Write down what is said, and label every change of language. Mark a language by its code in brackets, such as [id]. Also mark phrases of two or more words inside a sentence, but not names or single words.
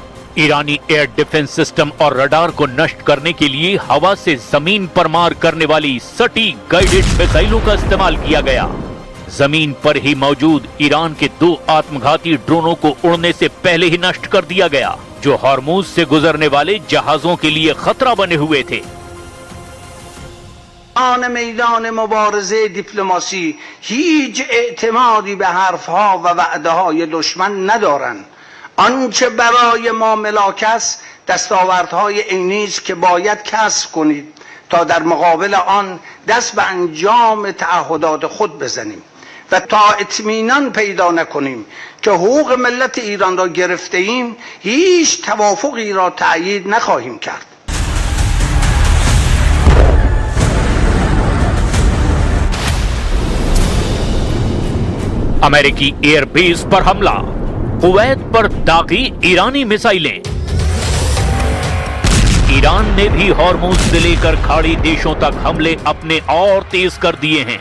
[hi] ईरानी [en] air defense system [hi] और रडार को नष्ट करने के लिए हवा से जमीन पर मार करने वाली सटीक [en] guided missiles [hi] का इस्तेमाल किया गया। जमीन पर ही मौजूद ईरान के 2 आत्मघाती ड्रोनों को उड़ने से पहले ही नष्ट कर दिया गया, जो हॉर्मुज से गुजरने वाले जहाजों के लिए खतरा बने हुए थे। [fa] میدان مبارزه دیپلماسی هیچ اعتمادی به حرفها و وعده‌های دشمن ندارند. آنچه برای ما ملاک است دستاوردهای عینی است که باید کسب کنید تا در مقابل آن دست به انجام تعهدات خود بزنیم و تا اطمینان پیدا نکنیم که حقوق ملت ایران را گرفته ایم هیچ توافقی را تأیید نخواهیم کرد. [hi] अमेरिकी एयरबेस पर हमला, कुवैत पर दागी ईरानी मिसाइलें। ईरान ने भी हॉर्मुज से लेकर खाड़ी देशों तक हमले अपने और तेज कर दिए हैं।